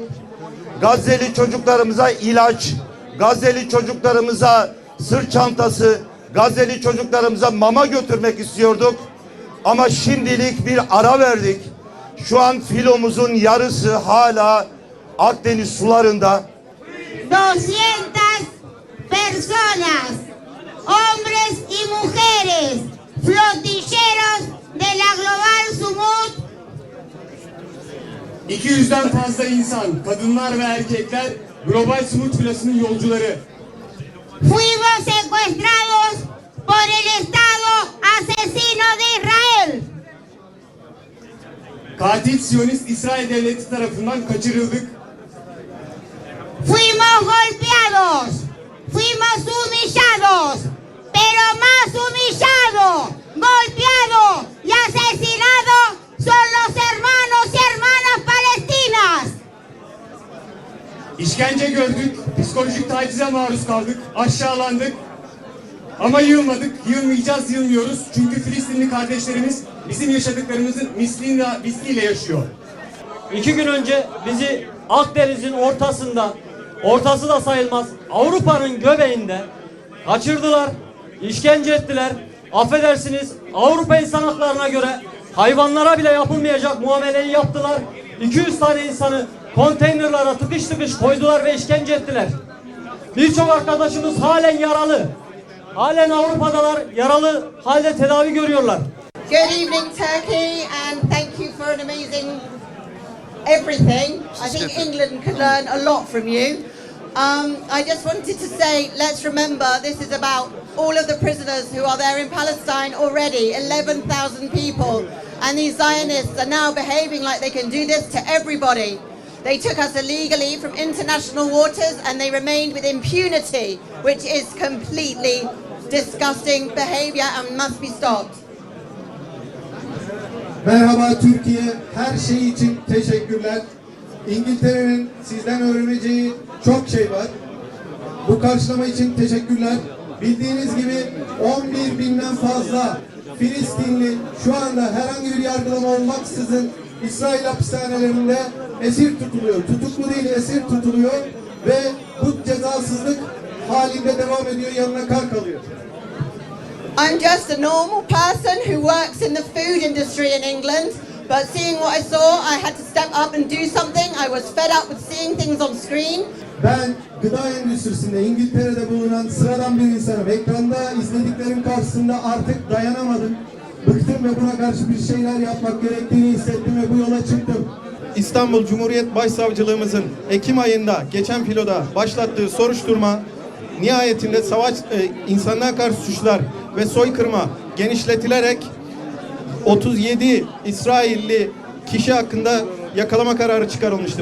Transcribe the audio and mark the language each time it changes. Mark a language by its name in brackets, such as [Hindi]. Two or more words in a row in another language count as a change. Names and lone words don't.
[Turkish] Gazze'li çocuklarımıza ilaç, Gazze'li çocuklarımıza sırt çantası, Gazze'li çocuklarımıza mama götürmek istiyorduk. Ama şimdilik bir ara verdik. Şu an filomuzun yarısı hala Akdeniz sularında. [Spanish] 200 personas, hombres y mujeres, flotilleros de la Global Sumut. [Turkish] 200'den fazla insan, kadınlar ve erkekler Global Sumut filosunun yolcuları. [Spanish] Fuimos secuestrados por el Estado asesino de Israel. [Turkish] Katil Siyonist İsrail Devleti tarafından kaçırıldık. [Spanish] Fuimos golpeados, fuimos humillados, pero más humillado, golpeado y asesinado son los hermanos y hermanas palestinas. [Turkish] İşkence gördük, psikolojik tacize maruz kaldık, aşağılandık. Ama yılmadık, yılmayacağız, yılmıyoruz. Çünkü Filistinli kardeşlerimiz bizim yaşadıklarımızın misliyle yaşıyor. 2 gün önce bizi Akdeniz'in ortası da sayılmaz Avrupa'nın göbeğinde kaçırdılar, işkence ettiler. Affedersiniz, Avrupa insan haklarına göre hayvanlara bile yapılmayacak muameleyi yaptılar. 200 tane insanı konteynerlara tıkış tıkış koydular ve işkence ettiler. Birçok arkadaşımız halen yaralı. Halen Avrupa'dalar, yaralı halde tedavi görüyorlar. [English] Good evening, Turkey, and thank you for an amazing everything. I think England could learn a lot from you. I just wanted to say, let's remember this is about all of the prisoners who are there in Palestine already, 11,000 people. And these Zionists are now behaving like they can do this to everybody. They took us illegally from international waters and they remained with impunity, which is completely disgusting behavior and must be stopped. [Turkish] Merhaba Türkiye, her şey için teşekkürler. İngiltere'nin sizden öğreneceği çok şey var. Bu karşılama için teşekkürler. Bildiğiniz gibi 11.000'den fazla Filistinli şu anda herhangi bir yargılama olmaksızın İsrail hapishanelerinde esir tutuluyor. Tutuklu değil, esir tutuluyor ve bu cezasızlık halinde devam ediyor, yanına kar kalıyor. [English] I'm just a normal person who works in the food industry in England, but seeing what I saw, I had to step up and do something. I was fed up with seeing things on screen. [Turkish] Ben gıda endüstrisinde İngiltere'de bulunan sıradan bir insanım. Ekranda izlediklerim karşısında artık dayanamadım. Bıktım ve buna karşı bir şeyler yapmak gerektiğini hissettim ve bu yola çıktım. İstanbul Cumhuriyet Başsavcılığımızın Ekim ayında geçen filoda başlattığı soruşturma nihayetinde insanlığa karşı suçlar ve soykırıma genişletilerek 37 İsrailli kişi hakkında yakalama kararı çıkarılmıştı.